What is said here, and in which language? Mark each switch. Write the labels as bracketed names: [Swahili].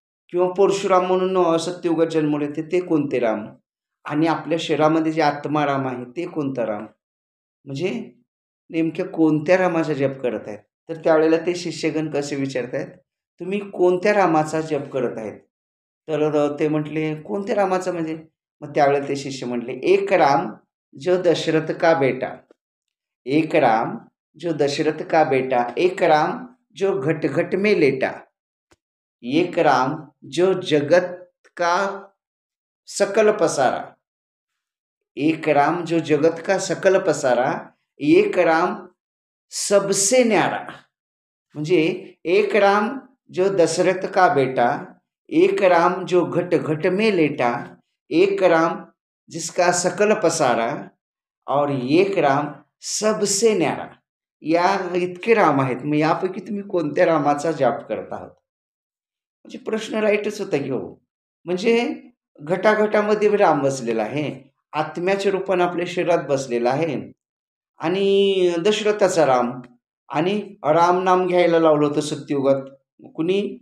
[Marathi] किंवा परशुराम म्हणून सत्ययुगात जन्मले ते कोणते राम? आणि आपल्या शरीरामध्ये जे आत्माराम आहे ते कोणता राम? म्हणजे नेमक्या कोणत्या रामाचा जप करत आहेत? तर त्यावेळेला ते शिष्यगण कसे विचारत आहेत, तुम्ही कोणत्या रामाचा जप करत आहेत? तर ते म्हटले, कोणत्या रामाचा म्हणजे? मग त्यावेळेला ते शिष्य म्हटले, [Hindi] एक राम जो दशरथ का बेटा, एक राम जो दशरथ का बेटा, एक राम जो घट घट में लेटा, एक राम जो जगत का सकल पसारा, एक राम जो जगत का सकल पसारा, एक राम सबसे न्यारा. म्हणजे एक राम जो दशरथ का बेटा, एक राम जो घट घट में लेटा, एक राम जिसका सकल पसारा और एक राम सबसे न्यारा. [Marathi] या इतके राम आहेत. मग यापैकी तुम्ही कोणत्या रामाचा जाप करत आहात? म्हणजे प्रश्न राईटच होता की हो. म्हणजे घटाघटामध्ये राम बसलेला आहे, आत्म्याच्या रूपाने आपल्या शरीरात बसलेला आहे आणि दशरथाचा राम. आणि राम नाम घ्यायला लावलं होतं सत्ययुगात कुणी?